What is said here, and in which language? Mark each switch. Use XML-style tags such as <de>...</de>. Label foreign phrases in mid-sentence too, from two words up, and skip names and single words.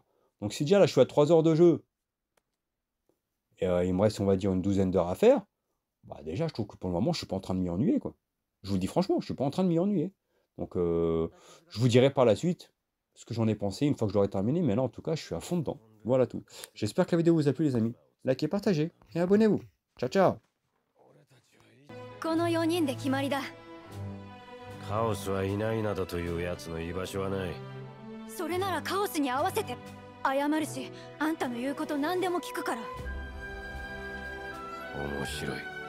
<fr>Donc si déjà, là, je suis à 3 heures de jeu, et il me reste, on va dire, une douzaine d'heures à faire, bah déjà, je trouve que pour le moment, je suis pas en train de m'y ennuyer, quoi. Je vous le dis franchement, je suis pas en train de m'y ennuyer. Donc, je vous dirai par la suite ce que j'en ai pensé une fois que je l'aurai terminé, mais là en tout cas je suis à fond dedans. Voilà tout. J'espère que la vidéo vous a plu les amis. Likez, partagez et abonnez-vous.</fr> <it>Ciao ciao.</it> <ja>この4人で決まりだ。カオスはいないなどというやつの居場所はない。それならカオスに合わせて謝るし、あんたの言うこと何でも聞くから。面白い。</ja>